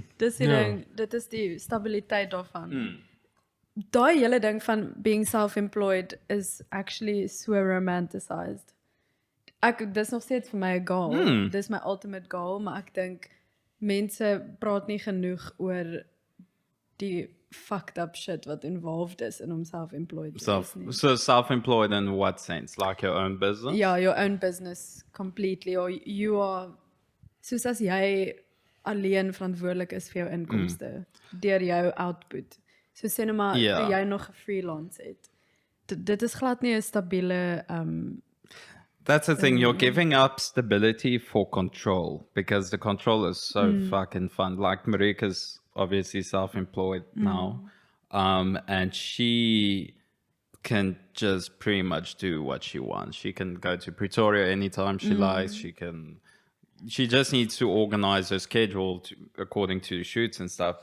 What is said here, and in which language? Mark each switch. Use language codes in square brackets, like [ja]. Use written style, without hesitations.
[af] Dis die ding, dit is die stabiliteit daarvan. Daai hele ding van [en] being self-employed is actually so romanticized. [af] Dis nog steeds vir my 'n goal. Dis my ultimate goal, maar ek dink mense praat nie genoeg oor die [en] fucked up shit [af] wat involved is in om self-employed te wees nie. [en] So self-employed in what sense? Like your own business? [af] Ja, [en] your own business completely, or you are [af] soos as jy alleen verantwoordelik is vir jou inkomste deur jou output. So sê nou maar jy nog 'n freelance het. Dit is glad nie 'n stabiele [en] That's the thing, you're giving up stability for control, because the control is so fucking fun. Like Miriek is obviously self-employed now, and she can just pretty much do what she wants. She can go to Pretoria anytime she likes. She just needs to organize her schedule according to shoots and stuff.